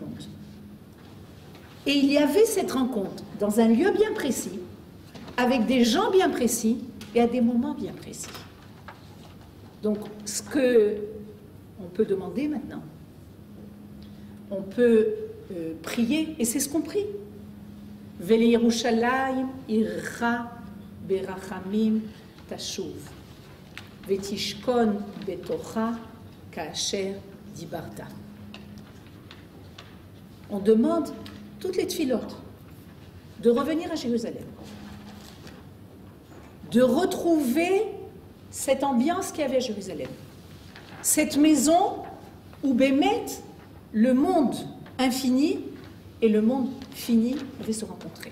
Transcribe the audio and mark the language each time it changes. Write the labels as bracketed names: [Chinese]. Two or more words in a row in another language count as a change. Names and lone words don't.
[French] Et il y avait cette rencontre dans un lieu bien précis, avec des gens bien précis et à des moments bien précis. Donc, ce que on peut demander maintenant, on peut prier, et c'est ce qu'on prie. [Hebrew] ולירושלים עירך ברחמים תשוב, ותשכון בתוכה כאשר דיברת. [French] On demande toutes les tfilotes de revenir à Jérusalem, de retrouver cette ambiance qu'il y avait à Jérusalem, cette maison où Bémet, le monde infini et le monde fini devaient se rencontrer.